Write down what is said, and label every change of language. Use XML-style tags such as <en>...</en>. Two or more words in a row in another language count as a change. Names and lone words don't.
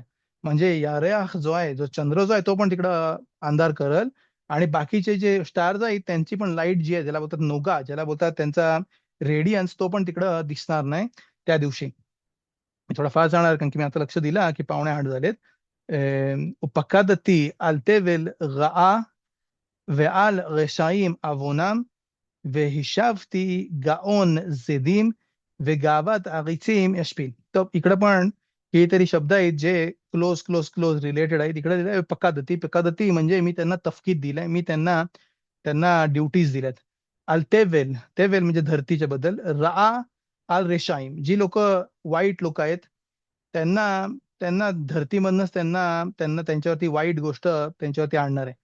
<mr>म्हणजे यारयाह जो आहे जो चंद्र जो आहे तो पण तिकडं अंधार करल. आणि बाकीचे जे स्टार्स आहेत त्यांची पण लाईट जी आहे ज्याला बोलतात नोगा ज्याला बोलतात त्यांचा रेडियन्स तो पण तिकडं दिसणार नाही त्या दिवशी. मी थोडा फास्ट जाणार कारण की मी आता लक्ष दिला की 7:45 झालेत.</mr> <he>ופקדתי על תבל רעה ועל רשעים עוונם והשבתי גאון זדים וגאוות עריצים यशपील.</he> <mr>तर इकडं पण काहीतरी शब्द आहेत जे क्लोज रिलेटेड आहेत. इकडे दिलंय पकादती म्हणजे मी त्यांना तफकीद दिलाय मी त्यांना त्यांना ड्युटीज दिल्यात.</mr> <he>על תבל תבל</he> <mr>म्हणजे धरतीच्या बद्दल.</mr> <he>רעה על רשעים</he> <mr>जी लोक वाईट लोक आहेत त्यांना त्यांना धरतीमधनच त्यांना त्यांना त्यांच्यावरती वाईट गोष्ट त्यांच्यावरती आणणार आहे.</mr>